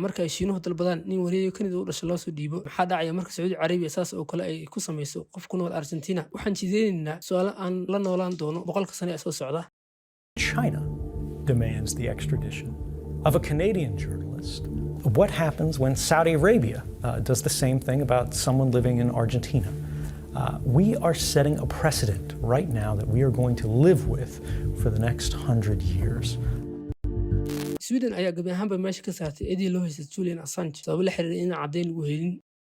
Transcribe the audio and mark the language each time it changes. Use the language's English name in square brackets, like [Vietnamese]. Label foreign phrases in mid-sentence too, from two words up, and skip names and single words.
[Somali] marka ay Shiinuhu dalbadaan nin wariye Kanada u dhashay loo soo dhiibo maxaa dhacaya marka Saudi Arabia saas oo kale ay ku sameeyso qof ku nool Argentina waxaan jideynaa su'aalo aan la noolaan doono boqolka sano ee soo socda [English] China demands the extradition of a Canadian journalist. What happens when Saudi Arabia does the same thing about someone living in Argentina? We are setting a precedent right now that we are going to live with for the next 100 years. [Somali] Sweden ayaa gabi ahaanba meesha ka saartay eedii loo haystay Julian Assange sabab la xiriiray in caddeyn lagu helin